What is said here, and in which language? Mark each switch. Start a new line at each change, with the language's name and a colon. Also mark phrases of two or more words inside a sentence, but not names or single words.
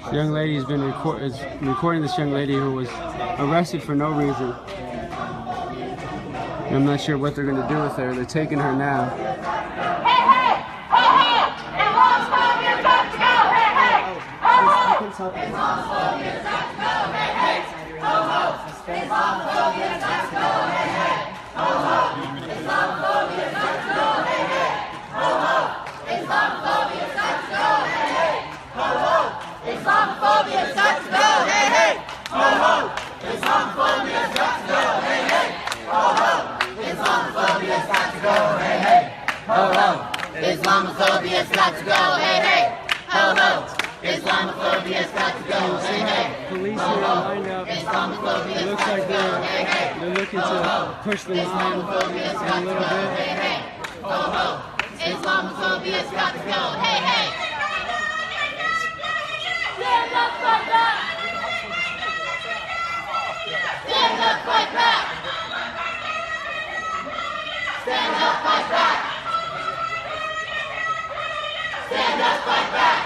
English: This young lady has been recording this young lady who was arrested for no reason. I'm not sure what they're going to do with her. They're taking her now. Islamophobia got to go, hey, hey. Ho, ho. Islamophobia got to go, hey, hey. Ho, ho. Islamophobia got to go, hey, hey. Ho, ho. Islamophobia got to go, hey, hey. Ho, ho. Islamophobia got to go, hey, hey. Ho, ho. Islamophobia got to go, hey, hey. Ho, ho. Islamophobia got to go, hey, hey. Ho, ho. Islamophobia's got to go, hey, hey. Ho, ho. Islamophobia's got to go, hey, hey. Police here lined up. It looks like they're looking to push the line a little bit. Ho, ho. Islamophobia's got to go, hey, hey. Stand up, fight back. Stand up, fight back. Stand up, fight back. Stand up, fight back.